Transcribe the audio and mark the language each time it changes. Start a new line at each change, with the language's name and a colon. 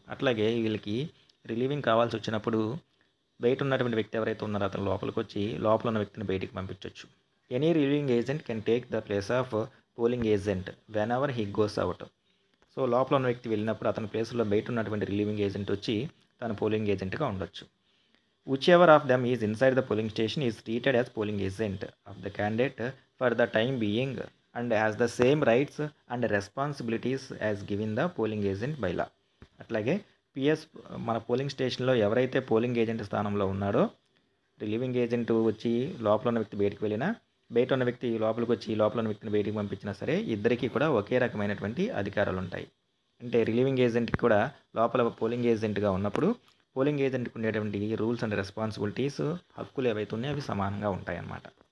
Telugu: అట్లాగే వీళ్ళకి రిలీవింగ్ కావాల్సి వచ్చినప్పుడు బయట ఉన్నటువంటి వ్యక్తి ఎవరైతే ఉన్నారో అతను లోపలికి వచ్చి లోపల ఉన్న వ్యక్తిని బయటికి పంపించవచ్చు.
English: Any relieving agent can take the place of polling agent whenever he goes out.
Telugu: So లోపల ఉన్న వ్యక్తి వెళ్ళినప్పుడు అతని ప్లేస్లో బయట ఉన్నటువంటి రిలీవింగ్ ఏజెంట్ వచ్చి తన పోలింగ్ ఏజెంట్గా ఉండొచ్చు.
English: Whichever of them is inside the polling station is treated as polling agent of the candidate for the time being and has the same rights and responsibilities as given the polling agent by law.
Telugu: అట్లాగే PS మన polling స్టేషన్లో ఎవరైతే polling agent స్థానంలో ఉన్నాడో relieving agent వచ్చి లోపల ఉన్న వ్యక్తి బయటికి వెళ్ళినా, బయట ఉన్న వ్యక్తి లోపలికి వచ్చి లోపల ఉన్న వ్యక్తిని బయటికి పంపించినా సరే ఇద్దరికీ కూడా ఒకే రకమైనటువంటి అధికారాలు ఉంటాయి. అంటే రిలీవింగ్ ఏజెంట్కి కూడా లోపల పోలింగ్ ఏజెంట్గా ఉన్నప్పుడు పోలింగ్ ఏజెంట్కి ఉండేటువంటి రూల్స్ అండ్ రెస్పాన్సిబిలిటీస్, హక్కులు ఏవైతే ఉన్నాయో అవి సమానంగా ఉంటాయన్నమాట.